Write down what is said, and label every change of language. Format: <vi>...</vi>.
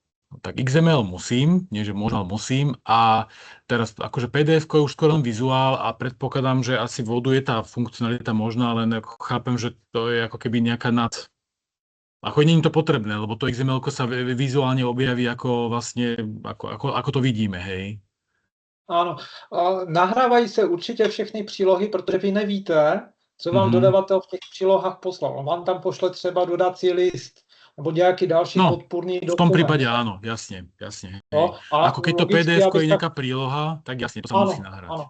<sk>Tak XML musím, nie že môžem, ale musím. A teraz akože PDF je už skoro len vizuál a predpokladám, že asi v ODU je tá funkcionalita možná, len ako chápem, že to je ako keby nejaká Ako nie je to potrebné, lebo to XML sa vizuálne objaví ako vlastne, ako to vidíme, hej.</sk> <cs>Ano, nahrávají se určitě všechny přílohy, protože vy nevíte, co vám dodavatel v těch přílohách poslal. On vám tam pošle třeba dodací list, nebo nějaký další podpůrný dokument.</cs> <sk>V tom prípade áno, jasne. No, ako keď to PDF je nejaká príloha, tak jasne, to sa musí nahrať.</sk>